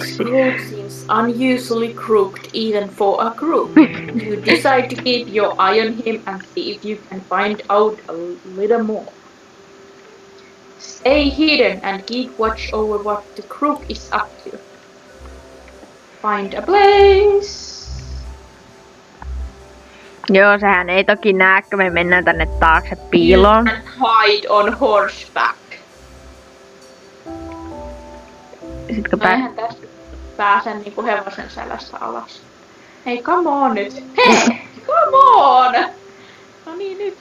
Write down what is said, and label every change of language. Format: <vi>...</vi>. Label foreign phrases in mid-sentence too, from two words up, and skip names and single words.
<en>seems unusually crooked even for a crook. You decide to keep your eye on him and see if you can find out a little more. Stay hidden and keep watch over what the crook is up to. Find a place.</en> <fi>Joo, sehän ei toki näe, kun me mennään tänne taakse piiloon.</fi> <en>You can hide on horseback.</en> <fi>Sitkö eihän tästä pääse niinku hevosen selästä alas. Hei,</fi> <en>come on</en> <fi>nyt. Hei,</fi> <en>come on!</en> <fi>No niin nyt.</fi>